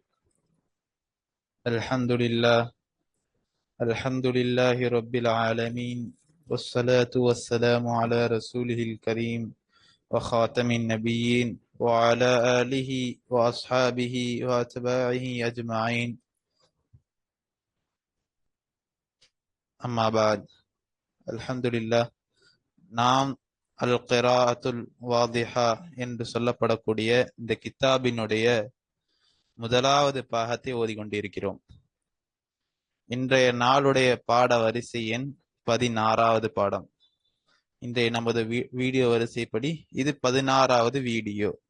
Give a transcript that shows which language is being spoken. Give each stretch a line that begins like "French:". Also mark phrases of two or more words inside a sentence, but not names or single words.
Arabic: الحمد لله الحمد لله رب العالمين، والصلاة والسلام على رسوله الكريم وخاتم النبيين وعلى آله وأصحابه وأتباعه أجمعين. أما بعد. الحمد لله.
Tamil: நாம் அல் கிராஅத்துல் வாதிஹா என்று சொல்லப்படக்கூடிய இந்த கித்தாபினுடைய முதலாவது பாகத்தை ஓதிக்கொண்டிருக்கிறோம். இன்றைய நாளுடைய பாட வரிசை எண் 16வது பாடம். இன்றைய நமது வீடியோ வரிசைப்படி இது 16வது வீடியோ.